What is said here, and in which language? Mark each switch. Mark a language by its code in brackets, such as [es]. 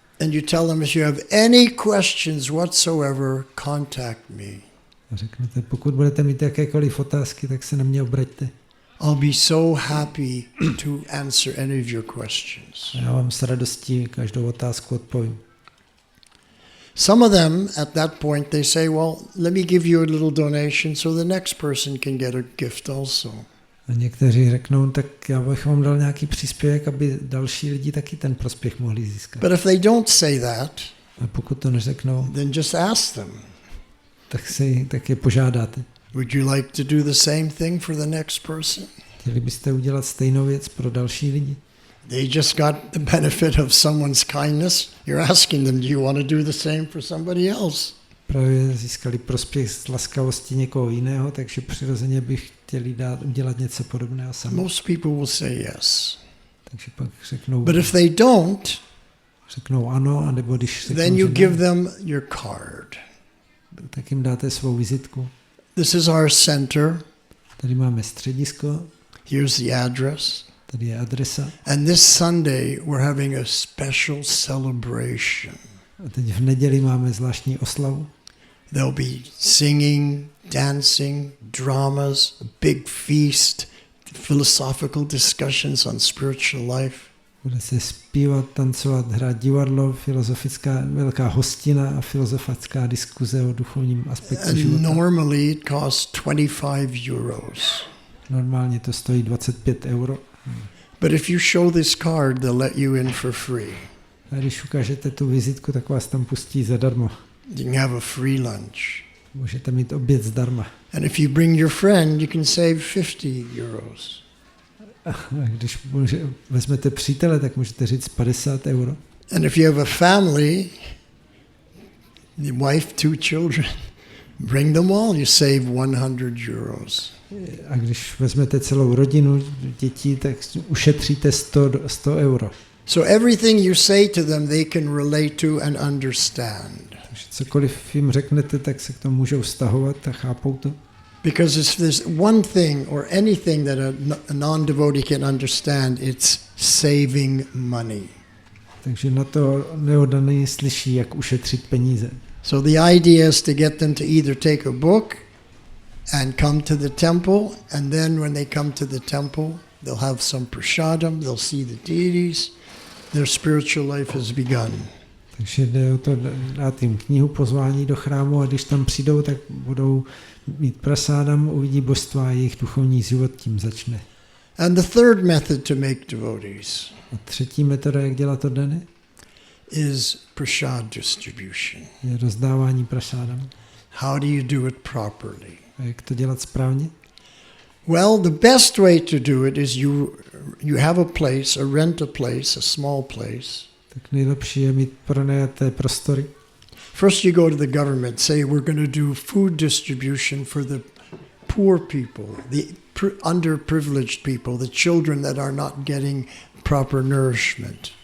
[en] And you tell them, if you have any questions whatsoever, contact me. [cs] A řeknete, pokud budete mít jakékoliv otázky, tak se na mě obraťte. [en] I'll be so happy to answer any of your questions. [cs] A já vám s radostí každou otázku odpovím. [en] Some of them at that point they say, well, let me give you a little donation so the next person can get a gift also. [cs] A někteří řeknou, tak já bych vám dal nějaký příspěvek, aby další lidi taky ten prospěch mohli získat. [en] But if they don't say that, [cs] a pokud to neřeknou, [en] then just ask them. [cs] Tak je požádáte. [en] Would you like to do the same thing for the next person? [cs] Chtěli byste udělat stejnou věc pro další lidi? [en] They just got the benefit of someone's kindness. You're asking them, do you want to do the same for somebody else? [cs] Právě získali prospěch z laskavosti někoho jiného, takže přirozeně bych chtěli udělat něco podobného sami. [en] Most people will say yes. [cs] Takže pak řeknou, [en] but if they don't, [cs] řeknou ano, anebo když řeknou, [en] then you give them your card. [cs] Tak jim dáte svou vizitku. [en] This is our center. [cs] Tady máme středisko. [en] Here's the address. [cs] Tady je adresa. [en] And this Sunday we're having a special celebration. [cs] A teď v neděli máme zvláštní oslavu. [en] There'll be singing, dancing, dramas, a big feast, philosophical discussions on spiritual life. [cs] Bude se zpívat, tancovat, hrát divadlo, filozofická velká hostina a filozofická diskuze o duchovním aspektu [en] And [cs] života. [en] normally it costs 25 euros. [cs] Normálně to stojí 25 euro. [en] But if you show this card, they'll let you in for free. [cs] A když ukážete tu vizitku, tak vás tam pustí zadarmo. [en] You can have a free lunch. [cs] Můžete mít oběd zdarma. [en] And if you bring your friend, you can save 50 euros. [cs] A když vezmete přítele, tak můžete říct 50 euro. [en] And if you have a family, the wife, 2 children, bring them all, you save 100 euros. [cs] A když vezmete celou rodinu dětí, tak ušetříte 100 euro. [en] So everything you say to them, they can relate to and understand. [cs] Takže cokoliv jim řeknete, tak se k tomu můžou vztahovat a chápou to. [en] Because if there's one thing or anything that a non-devotee can understand, it's saving money. [cs] Takže na to neoddaný slyší, jak ušetřit peníze. [en] So the idea is to get them to either take a book and come to the temple, and then when they come to the temple, they'll have some prasadam, they'll see the deities, their spiritual life has begun. [cs] Takže jde o to dát jim knihu pozvání do chrámu a když tam přijdou, tak budou mít prasádam, uvidí božstva a jejich duchovní život tím začne. [en] And the third method to make devotees [cs] A třetí metoda, jak dělat oddany, [en] is prasad distribution. [cs] je rozdávání prasádam. [en] How do you do it properly? [cs] A jak to dělat správně? [en] Well, the best way to do it is you have a place, rent a place, a small place. [cs] Tak nejlepší je mít pronajaté prostory. [en] First you go to the government, say we're going to do food distribution for the poor people, the underprivileged people, the children that are not getting proper nourishment.